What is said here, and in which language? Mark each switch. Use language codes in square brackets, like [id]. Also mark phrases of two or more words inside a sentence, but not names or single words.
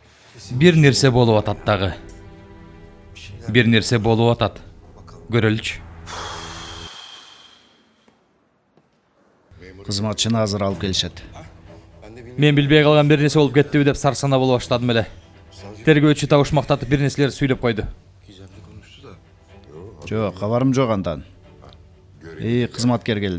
[ky] Бир нерсе болуп атат дагы. Бир нерсе болуп атат. Көрөлүчү. Кызматчыны азыр алып келишет. Мен билбей калган бир нерсе болуп кеттиби деп сарсана боло баштадым эле. Тергөөчү табышмактатып бир нерселерди сүйлөп койду. Жок, кабарым жок андан. Кызматкер келди.